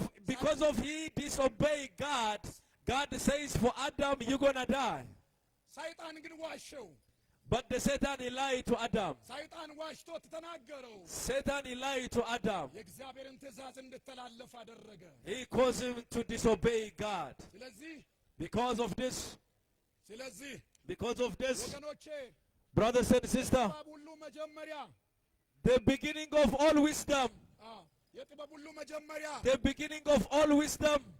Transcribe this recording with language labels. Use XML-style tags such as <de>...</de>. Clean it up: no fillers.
<en>because of he disobeyed God, God says for Adam, you're gonna die.</en> <am>ሰይጣን ግን ዋሸው።</am> <en>But the Satan, he lied to Adam.</en> <am>ሰይጣን ዋሽቶት ተናገረው።</am> <en>Satan, he lied to Adam.</en> <am>የእግዚአብሔርን ትእዛዝ እንድተላለፍ አደረገ።</am> <en>He caused him to disobey God.</en> <am>ስለዚህ</am> <en>Because of this,</en> <am>ወገኖቼ</am> <en>brothers and sisters,</en> <am>የጥበብ ሁሉ መጀመሪያ</am> <en>the beginning of all wisdom,</en> <am>የጥበብ ሁሉ መጀመሪያ</am> <en>the beginning of all wisdom</en>